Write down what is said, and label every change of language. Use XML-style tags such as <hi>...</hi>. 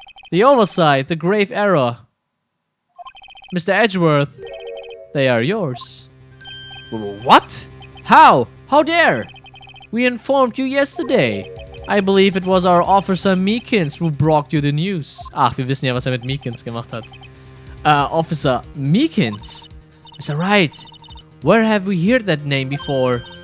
<en>The oversight, the grave error. Mr. Edgeworth, they are yours. What? How? How dare? We informed you yesterday. I believe it was our Officer Meekins who brought you the news.</en> <de>Ach, wir wissen ja, was mit Meekins gemacht hat.</de> <en>Officer Meekins? Mr. Wright, where have we heard that name before?</en>